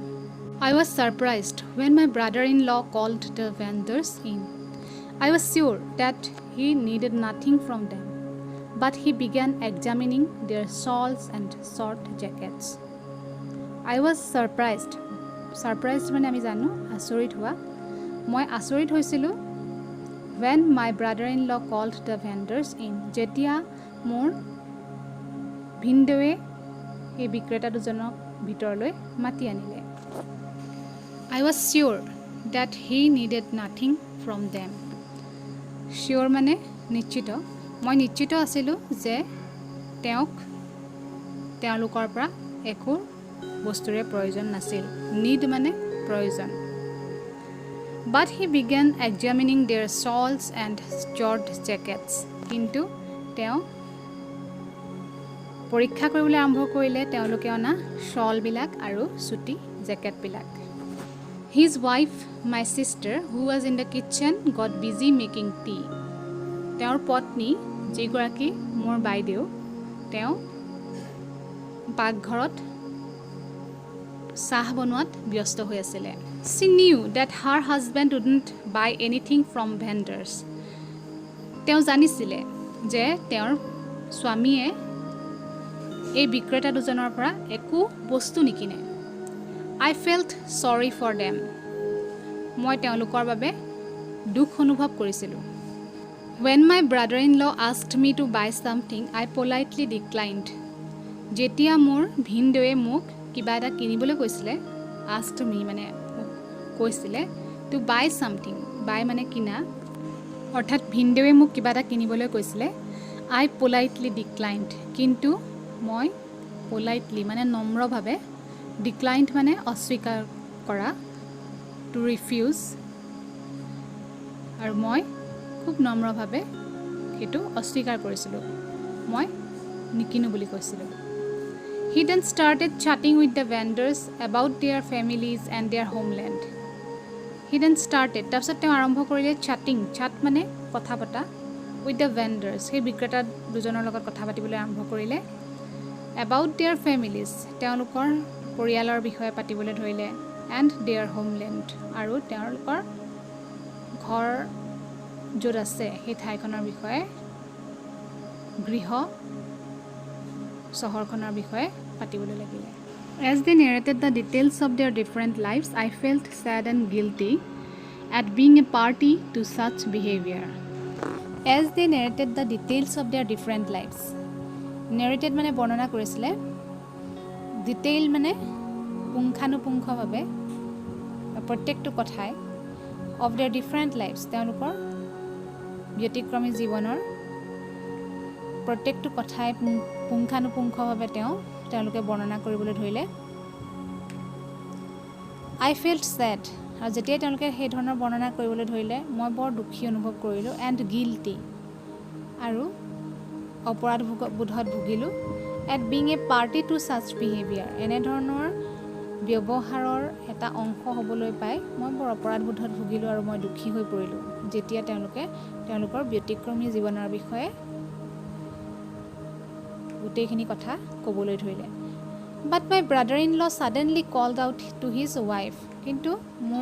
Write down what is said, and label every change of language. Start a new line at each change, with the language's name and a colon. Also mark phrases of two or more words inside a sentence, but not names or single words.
English: I was surprised when my brother-in-law called the vendors in. I was sure that he needed nothing from them, but he began examining their shawls and short jackets. I was surprised. Surprised
Assamese: মানে আমি জানো আচৰিত হোৱা মই আচৰিত হৈছিলোঁ
English: when my brother-in-law called the vendors in
Assamese: যেতিয়া মোৰ ভিনদেৱে এই বিক্ৰেতা দুজনক ভিতৰলৈ মাতি আনিলে
English: I was sure that he needed nothing from them.
Assamese: Sure মানে নিশ্চিত মই নিশ্চিত আছিলোঁ যে তেওঁলোকৰ পৰা একো বস্তুৰে প্ৰয়োজন নাছিল need মানে প্ৰয়োজন
English: But he began examining their shawls and short jackets.
Assamese: কিন্তু তেওঁ পৰীক্ষা কৰিবলৈ আৰম্ভ কৰিলে তেওঁলোকে অনা শ্বলবিলাক আৰু চুটি জেকেটবিলাক
English: His wife, my sister, who was in the kitchen, got busy making tea.
Assamese: তেওঁৰ পত্নী যিগৰাকী মোৰ বাইদেউ তেওঁ পাকঘৰত চাহ বনোৱাত ব্যস্ত হৈ আছিল
English: She knew that her husband wouldn't buy anything from vendors.
Assamese: তেওঁ জানিছিল যে তেওঁৰ স্বামীয়ে এই বিক্ৰেতা দুজনৰ পৰা একো বস্তু নিকিনে
English: I felt sorry for them.
Assamese: মই তেওঁলোকৰ বাবে দুখ অনুভৱ কৰিছিলোঁ
English: When my brother-in-law asked me to buy something, I politely declined.
Assamese: যেতিয়া মোৰ ভিনদেৱে মোক কিবা এটা কিনিবলৈ কৈছিলে
English: asked me
Assamese: মানে কৈছিলে
English: to buy something
Assamese: buy মানে কিনা অৰ্থাৎ ভিনদেৱে মোক কিবা এটা কিনিবলৈ কৈছিলে
English: I politely declined
Assamese: কিন্তু মই politely মানে নম্ৰভাৱে declined মানে অস্বীকাৰ কৰা
English: to refuse
Assamese: আৰু মই খুব নম্ৰভাৱে হেতু অস্বীকাৰ কৰিছিলোঁ মই নিকিনো বুলি কৈছিলোঁ
English: He then started chatting with the vendors about their families and their homeland. He then started
Assamese: তাৰপিছত তেওঁ আৰম্ভ কৰিলে
English: chatting chat
Assamese: মানে কথা পতা
English: with the vendors
Assamese: সেই বিক্ৰেতা দুজনৰ লগত কথা পাতিবলৈ আৰম্ভ কৰিলে
English: about their families
Assamese: তেওঁলোকৰ পৰিয়ালৰ বিষয়ে পাতিবলৈ ধৰিলে
English: and their homeland
Assamese: আৰু তেওঁলোকৰ ঘৰ য'ত আছে সেই ঠাইখনৰ বিষয়ে গৃহ চহৰখনৰ বিষয়ে পাতিবলৈ লাগিলে
English: As they narrated the details of their different lives, I felt sad and guilty at being a party to such behavior. As they narrated the details of their different lives.
Assamese: Narrated মানে বৰ্ণনা কৰিছিলে detail মানে পুংখানুপুংখভাৱে প্ৰত্যেকটো কথাই
English: of their different lives
Assamese: তেওঁলোকৰ ব্যতিক্ৰমী জীৱনৰ প্ৰত্যেকটো কথাই পুংখানুপুংখভাৱে তেওঁলোকে বৰ্ণনা কৰিবলৈ ধৰিলে
English: I felt sad
Assamese: আৰু যেতিয়া তেওঁলোকে সেই ধৰণৰ বৰ্ণনা কৰিবলৈ ধৰিলে মই বৰ দুখী অনুভৱ কৰিলোঁ
English: and guilty
Assamese: আৰু অপৰাধ বোধত ভুগিলোঁ
English: at being a party to such behavior
Assamese: এনে ধৰণৰ ব্যৱহাৰৰ এটা অংশ হ'বলৈ পাই মই বৰ অপৰাধ বোধত ভুগিলোঁ আৰু মই দুখী হৈ পৰিলোঁ যেতিয়া তেওঁলোকে তেওঁলোকৰ ব্যতিক্ৰমী জীৱনৰ বিষয়ে গোটেইখিনি কথা ক'বলৈ ধৰিলে
English: But my brother-in-law suddenly called out to his wife
Assamese: কিন্তু মোৰ